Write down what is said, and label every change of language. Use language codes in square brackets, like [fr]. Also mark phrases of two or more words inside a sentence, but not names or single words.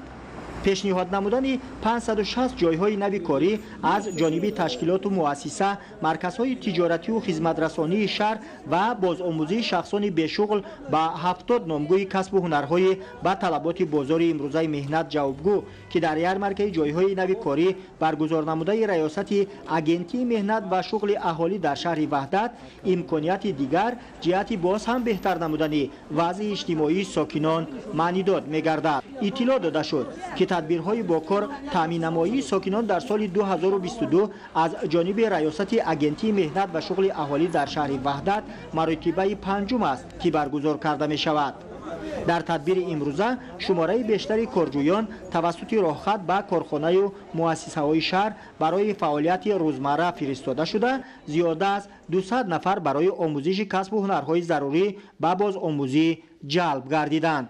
[tg] пешниҳод намудани 560 ҷойҳои нави корӣ аз ҷониби ташкилоту муассиса, марказҳои тиҷоративу хизматрасонии шаҳр ва бозомӯзии шахсони бешуғл ба 70 номгӯи касбу ҳунарҳои ба талаботи бозори имрӯзаи меҳнат ҷавобгӯ ки дар ярмаркаи ҷойҳои нави корӣ баргузорнамудаи раёсати агентии меҳнат ва шуғли аҳолӣ дар шаҳри ваҳдат имконияти дигар ҷиҳати боз ҳам беҳтар намудани вазъи иҷтимоии сокинон маънидод мегардад. иттилоъ дода шуд ки тадбирҳои бокор таъминнамоии сокинон дар соли 2022 аз ҷониби раёсати агентии меҳнат ва шуғли аҳолӣ дар шаҳри Ваҳдат маротибаи панҷум аст ки баргузор карда мешавад. дар тадбири имрӯза шумораи бештари корҷӯён тавассути роҳхат ба корхона ва муассисаҳои шаҳр барои фаъолияти рӯзмарра фиристода шуда, зиёда аз 200 нафар барои омӯзиши касб ва ҳунарҳои зарурӣ ба бозомӯзӣ ҷалб гардиданд.